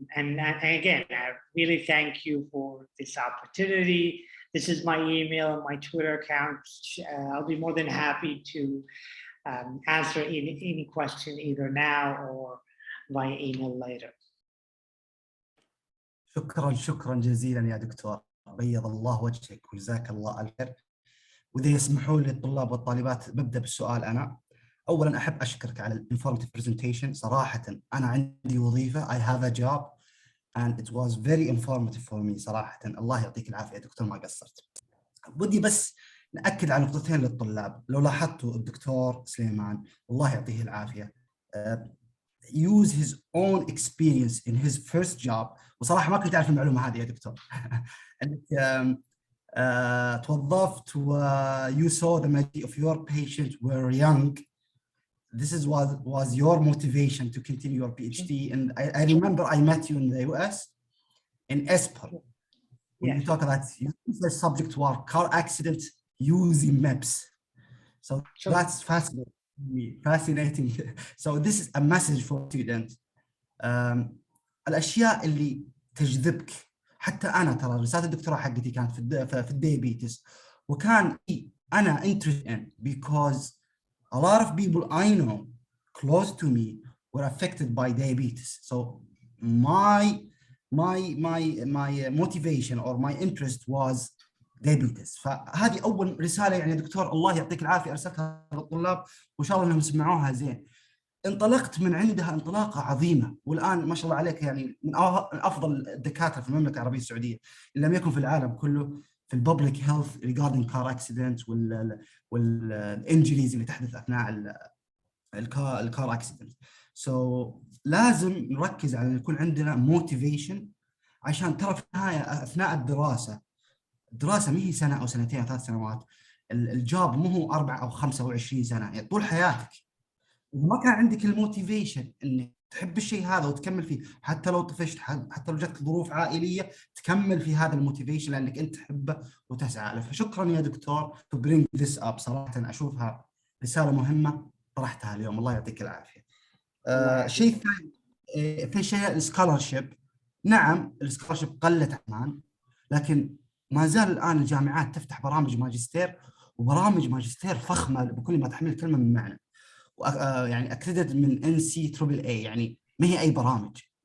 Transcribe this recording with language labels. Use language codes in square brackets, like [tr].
[en] And again, I really thank you for this opportunity. This is my email and my Twitter account. I'll be more than happy to answer any question either now or via email later. [ar] شكرا جزيلا يا دكتور، بيض الله وجهك وجزاك الله الخير. وإذا يسمحوا لي الطلاب والطالبات ببدأ بالسؤال. أنا أولاً أحب أشكرك على الانفورماتيف برزنتيشن. صراحة أنا عندي وظيفة، [en] I have a job and it was very informative for me [ar] صراحة. الله يعطيك العافية يا دكتور، ما قصرت. بدي بس نأكد على نقطتين للطلاب. لو لاحظتوا الدكتور سليمان الله يعطيه العافية [en] use his own experience in his first job. [ar] وصراحة ما كنت أعرف المعلومة هذه يا دكتور. أنك توظفت و [en] you saw the majority of your patients were young. This was your motivation to continue your PhD. And I remember I met you in the US in ESPR. When you talk about the subject were car accident using maps. So that's fascinating. So this is a message for students. [ar] الأشياء اللي تجذبك. حتى أنا ترى رسالة الدكتوراه حقتي كانت في الديابيتس، وكان أنا [en] interested in because a lot of people I know close to me were affected by diabetes. So my motivation or my interest was diabetes. [ar] فهذه أول رسالة يعني دكتور الله يعطيك العافية أرسلتها للطلاب، وإن شاء الله إنهم سمعوها زين. انطلقت من عندها انطلاقة عظيمة، والآن ما شاء الله عليك يعني من أفضل الدكاترة في المملكة العربية السعودية إن لم يكن في العالم كله في الببليك هيلث [en] regarding car accidents [ar] والانجريز اللي تحدث أثناء الكار اكسيدنت. سو لازم نركز على أن يكون عندنا موتيفيشن، عشان ترى في النهاية أثناء الدراسة ما هي سنة أو سنتين أو 3 سنوات، الجوب مو هو 4 أو 5 أو 20 سنة، يعني طول حياتك. وما كان عندك الموتيفيشن انك تحب الشيء هذا وتكمل فيه، حتى لو طفشت، حتى لو جاتك ظروف عائليه، تكمل في هذا الموتيفيشن لانك انت تحبه وتسعى له. فشكرا يا دكتور [en] to bring this up. [ar] صراحه اشوفها رساله مهمه طرحتها اليوم، الله يعطيك العافيه. شيء ثاني في شيء السكولرشيب. نعم السكولرشيب قلت عمان، لكن ما زال الان الجامعات تفتح برامج ماجستير، وبرامج ماجستير فخمه بكل ما تحمل الكلمه من معنى، يعني اكريديت من NCAA، يعني ما هي اي برامج.